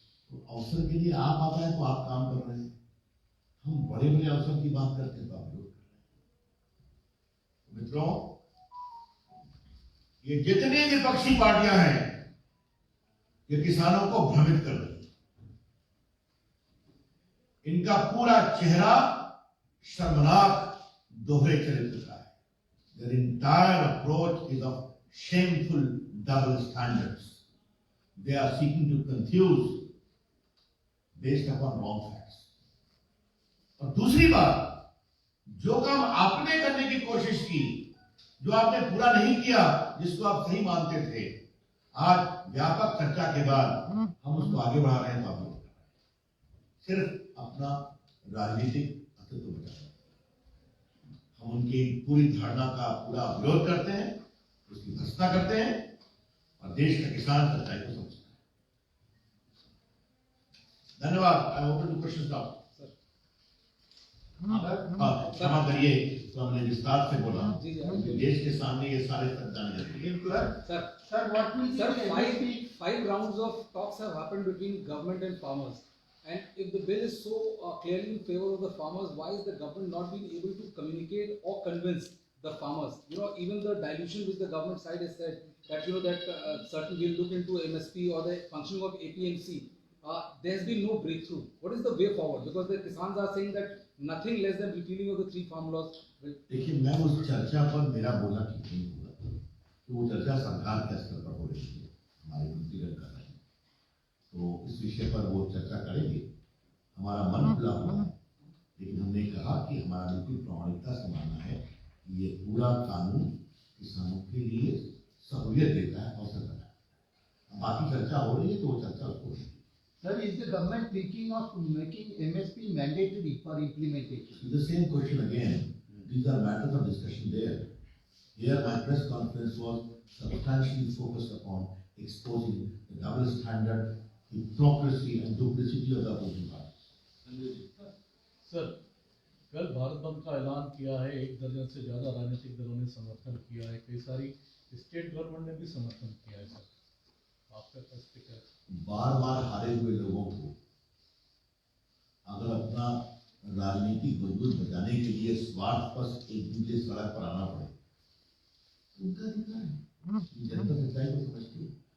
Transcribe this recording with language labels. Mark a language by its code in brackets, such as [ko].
[hi] तो अवसर के लिए आप आता है तो आप काम कर रहे हैं, हम बड़े बड़े अवसर की बात करते हैं तो आप विरोध कर रहे हैं। मित्रों, ये जितनी विपक्षी पार्टियां हैं ये किसानों को भ्रमित कर रही है। इनका पूरा चेहरा शर्मनाक दोहरे चरित्र का है। [en] Their entire approach is of shameful double standards. They are seeking to confuse based upon wrong facts. [hi] और दूसरी बात, जो काम आपने करने की कोशिश की, जो आपने पूरा नहीं किया, जिसको आप सही मानते थे, आज व्यापक चर्चा के बाद हम उसको आगे बढ़ा रहे हैं तो आप लोग सिर्फ अपना राजनीतिक अस्तित्व बचा रहे हैं। हम उनकी पूरी धारणा का पूरा विरोध करते हैं, उसकी भर्त्सना करते हैं और देश का किसान सच्चाई को समझता है। धन्यवाद। [en] I open to questions now. [hi] क्षमा करिए, तो हमने विस्तार से बोला, देश के सामने ये सारे तथ्य जाने जाते हैं। [en] Sir, what will be five rounds of talks have happened between government and farmers, and if the bill is so clearly in favor of the farmers, why is the government not being able to communicate or convince the farmers? You know, even the dilution which the government side has said that certain will look into MSP or the functioning of APMC. There's been no breakthrough. What is the way forward? Because the Kisans are saying that nothing less than repealing of the 3 farm laws. [hi] देखिए, मैं उस चर्चा पर मेरा बोलना ठीक नहीं होगा, तो वो चर्चा सरकार के स्तर पर हो रही है, हमारे मंत्रीगण कर रहे हैं, तो इस विषय पर वो चर्चा करेंगे। हमारा मन खुला हुआ है, लेकिन हमने कहा कि हमारा बिल्कुल प्रामाणिकता से मानना है कि ये पूरा कानून किसानों के लिए सहूलियत देता है, अवसर देता है। बाकी चर्चा हो रही है, तो वो चर्चा उसको होगी। [en] Sir, is the government thinking of making MSP mandatory for implementation? The same question again. These are matters of discussion there. Here, my press conference was substantially focused upon exposing the double standard, hypocrisy and duplicity of the opposing party. [hi] Sir, कल भारत बंद का ऐलान किया है, 1 दर्जन से ज्यादा राजनीतिक दलों ने समर्थन किया है, कई सारी स्टेट गवर्नमेंट ने भी समर्थन किया है सर, आपका क्या है? बार बार हारे हुए लोगों को अगर अपना राजनीतिक वजूद बचाने के लिए स्वार्थपरस्त एक दूसरे सड़क पर आना पड़े, उनका अधिकार है, जनता सच्चाई को समझती है।